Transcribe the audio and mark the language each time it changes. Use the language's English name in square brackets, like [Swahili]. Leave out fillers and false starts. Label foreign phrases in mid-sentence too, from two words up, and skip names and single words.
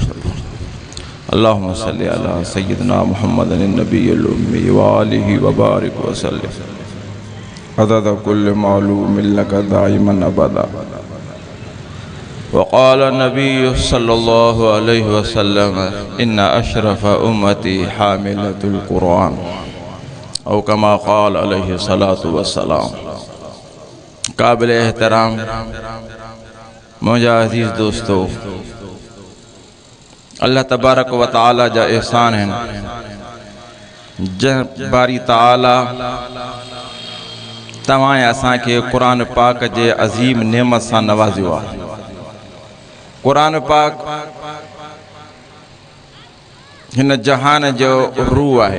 [Arabic] اللهم صل على سيدنا محمد النبي الأمي وآله وبارك وسلم عدد كل معلوم لك دائما أبدا. وقال النبي صلى الله عليه وسلم: إن أشرف أمتي حاملة القرآن، او کما قال علیہ الصلاۃ والسلام. [Sindhi] قابل احترام मुंहिंजा अज़ीज़ दोस्तो, [Arabic] الله تبارك وتعالى [Sindhi] जा एहसान आहिनि जंहिं बारी तआला तव्हां असांखे क़ुरान पाक जे अज़ीम नेमत सां नवाज़ियो आहे. क़ुरान पाक हिन जहान जो रूह आहे.